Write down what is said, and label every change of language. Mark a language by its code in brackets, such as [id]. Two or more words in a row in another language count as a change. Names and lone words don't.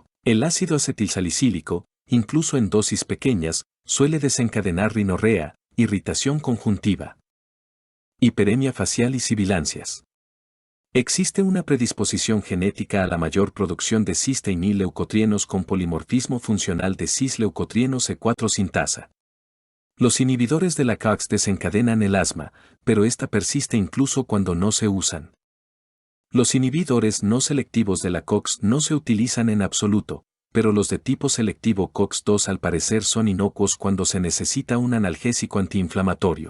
[es] El ácido acetilsalicílico, incluso en dosis pequeñas, suele desencadenar rinorrea, irritación conjuntiva, hiperemia facial y sibilancias. Existe una predisposición genética a la mayor producción de cisteínil-leucotrienos con polimorfismo funcional de cis-leucotrienos E4 sintasa. Los inhibidores de la COX desencadenan el asma, pero esta persiste incluso cuando no se usan. Los inhibidores no selectivos de la COX no se utilizan en absoluto, pero los de tipo selectivo COX-2 al parecer son inocuos cuando se necesita un analgésico antiinflamatorio.